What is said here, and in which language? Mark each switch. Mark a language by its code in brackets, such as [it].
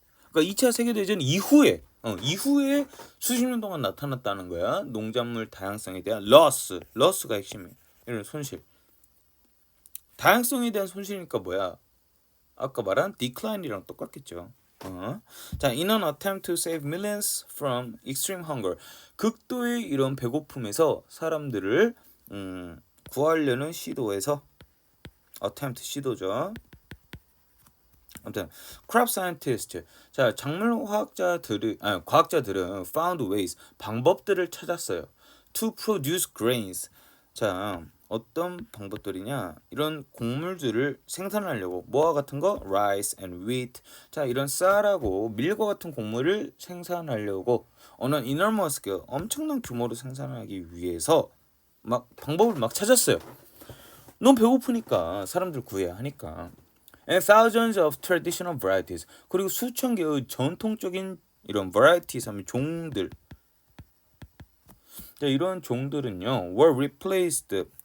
[ko] 그러니까 2차 세계대전 이후에 수십 년 동안 나타났다는 거야. 농작물 다양성에 대한 loss가 핵심이에요. 이런 손실. 다양성에 대한 손실이니까 뭐야? 아까 말한 decline이랑 똑같겠죠. [en] 자, in an attempt to save millions from extreme hunger. [ko] 극도의 이런 배고픔에서 사람들을 구하려는 시도에서 attempt 시도죠. [en] 아무튼 crop scientist. [ko] 자, 과학자들은 [en] found ways [ko] 방법들을 찾았어요. [en] to produce grains. 자, [ko] 어떤 방법들이냐? 이런 곡물들을 생산하려고 뭐와 같은 거? [en] rice and wheat. [ko] 자, 이런 쌀하고 밀과 같은 곡물을 생산하려고 어느 [en] enormous scale [ko] 엄청난 규모로 생산하기 위해서 막 방법을 막 찾았어요. 너무 배고프니까 사람들 구해야 하니까. [en] And thousands of traditional varieties. [ko] 그리고 수천 개의 전통적인 이런 varieties 하면 종들. 자, 이런 종들은요, [en] were replaced.